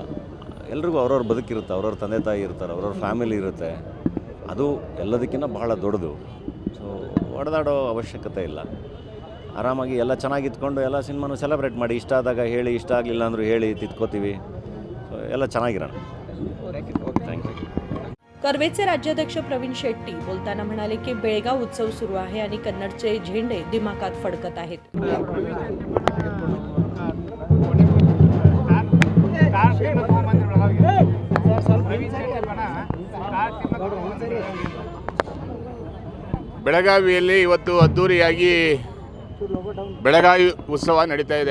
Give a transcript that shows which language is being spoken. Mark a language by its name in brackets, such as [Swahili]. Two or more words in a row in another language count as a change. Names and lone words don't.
[Kannada] ಎಲ್ರಿಗೂ ಅವ್ರವ್ರ ಬದುಕಿರುತ್ತೆ, ಅವ್ರವ್ರ ತಂದೆ ತಾಯಿ ಇರ್ತಾರೆ, ಅವ್ರವ್ರ ಫ್ಯಾಮಿಲಿ ಇರುತ್ತೆ. ಅದು ಎಲ್ಲದಕ್ಕಿಂತ ಬಹಳ ದೊಡ್ಡದು. ಸೊ ಹೊಡೆದಾಡೋ ಅವಶ್ಯಕತೆ ಇಲ್ಲ. ಆರಾಮಾಗಿ ಎಲ್ಲ ಚೆನ್ನಾಗಿತ್ಕೊಂಡು ಎಲ್ಲ ಸಿನಿಮಾನು ಸೆಲೆಬ್ರೇಟ್ ಮಾಡಿ. ಇಷ್ಟ ಆದಾಗ ಹೇಳಿ, ಇಷ್ಟ ಆಗಲಿಲ್ಲ ಅಂದರೂ ಹೇಳಿ, ತಿದ್ಕೋತೀವಿ. ಸೊ ಎಲ್ಲ ಚೆನ್ನಾಗಿರೋಣ. [English] thank you. [Marathi] कर्वेचे राज्याध्यक्ष प्रवीण शेट्टी बोलताना म्हणाले की बेळगाव उत्सव सुरू आहे आणि कन्नडचे झेंडे दिमाखात फडकत आहेत. [Kannada] ಬೆಳಗಾವಿಯಲ್ಲಿ ಇವತ್ತು ಅದ್ಧೂರಿಯಾಗಿ ಬೆಳಗಾವಿ ಉತ್ಸವ ನಡೀತಾ ಇದೆ.